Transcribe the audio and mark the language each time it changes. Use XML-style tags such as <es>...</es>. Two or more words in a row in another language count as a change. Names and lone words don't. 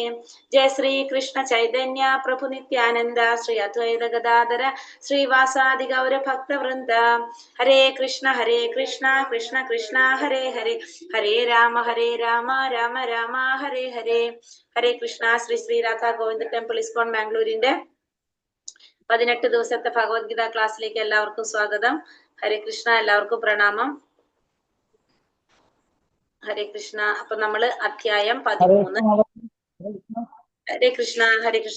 <sa>Jai Sri Krishna Chaitanya Prabhu Nityananda Sri Advaita Gadadara Sri Vasadi Gaura Bhakta Vrinda. Hare Krishna Krishna Krishna Hare Hare Hare Rama Rama Rama Hare Hare.</sa> <ml>Hare Krishna. Sri Sri Radha Govinda Temple ISKCON ബാംഗ്ലൂരിന്റെ 18 ദിവസത്തെ ഭഗവത്ഗീത ക്ലാസ്സിലേക്ക് എല്ലാവർക്കും സ്വാഗതം. ഹരേ കൃഷ്ണ. എല്ലാവർക്കും പ്രണാമം. ഹരേ കൃഷ്ണ. അപ്പൊ നമ്മള് അധ്യായം 13. ഹരേ കൃഷ്ണ. ഹരേ കൃഷ്ണ.</ml>